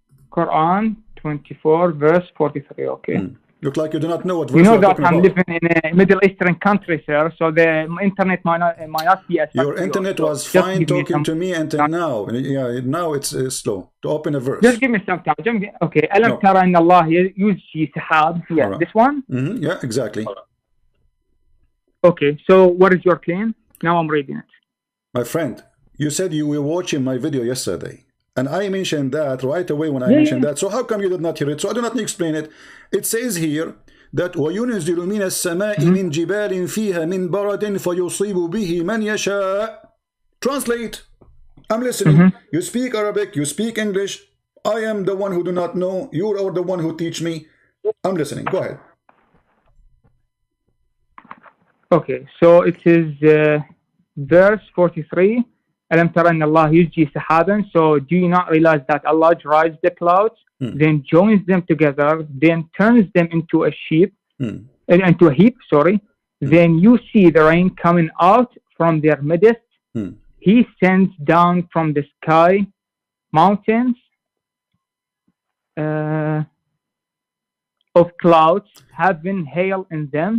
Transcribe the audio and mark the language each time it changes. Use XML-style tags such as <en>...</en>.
<en>Quran 24, verse 43. Okay. Look like you do not know what verse you know you're that I'm about. living in a Middle Eastern country, sir, so the internet might not be as your internet was fine talking to me until now. Yeah, now it's slow to open a verse. Just give me some time. Okay.</en> <ar>ألم ترى أن الله يزجي سحاب.</ar> <en>Yeah, right. This one? Yeah, exactly. Okay, so what is your claim? Now I'm reading it. My friend, you said you were watching my video yesterday. And I mentioned that right away when I mentioned that. So how come you did not hear it? So I do not need to explain it. It says here that</en> <ar>وَيُنْزِلُ مِنَ السَّمَاءِ مِنْ جِبَالٍ فِيهَا مِنْ بَرَدٍ فَيُصِيبُ بِهِ مَنْ يَشَاءُ.</ar> <en>Translate. I'm listening. You speak Arabic. You speak English. I am the one who do not know. You are the one who teach me. I'm listening. Go ahead. Okay, so it is verse 43.</en> <ar>ألم ترى أن الله يزجي سحابا.</ar> <en>So do you not realize that Allah drives the clouds, then joins them together, then turns them into a into a heap, then you see the rain coming out from their midst. He sends down from the sky mountains of clouds having hail in them.</en>